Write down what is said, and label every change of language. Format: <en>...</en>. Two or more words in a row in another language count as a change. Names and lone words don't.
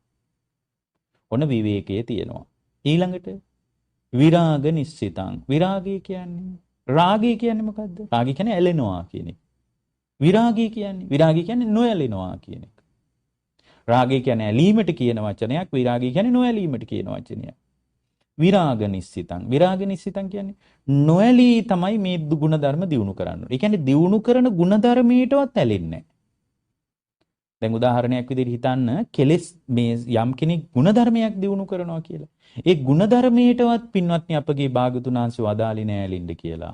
<si>ඔන්න විවේකයේ තියෙනවා. ඊළඟට</si> <pi>විරාග නිස්සිතං.</pi> <si>විරාගය කියන්නේ රාගය කියන්නේ මොකද්ද? රාගය කියන්නේ ඇලෙනවා කියන එක. විරාගය කියන්නේ නොඇලෙනවා කියන එක. රාගය කියන්නේ ඇලීමට කියන වචනයක්, විරාගය කියන්නේ නොඇලීමට කියන වචනයක්.</si> <pi>විරාග නිස්සිතං. විරාග නිස්සිතං</pi> <si>කියන්නේ නොඇලී තමයි මේ ගුණධර්ම දියුණු කරන්න. ඒ කියන්නේ දියුණු කරන ගුණධර්මයටවත් ඇලෙන්නේ නැහැ. දැන් උදාහරණයක් විදිහට හිතන්න කෙලෙස් මේ යම් කෙනෙක් ගුණධර්මයක් දියුණු කරනවා කියලා. ඒ ගුණධර්මයටවත් පින්වත්නි අපගේ භාගතුන් වහන්සේ වදාළේ නෑ ඇලින්න කියලා.</si>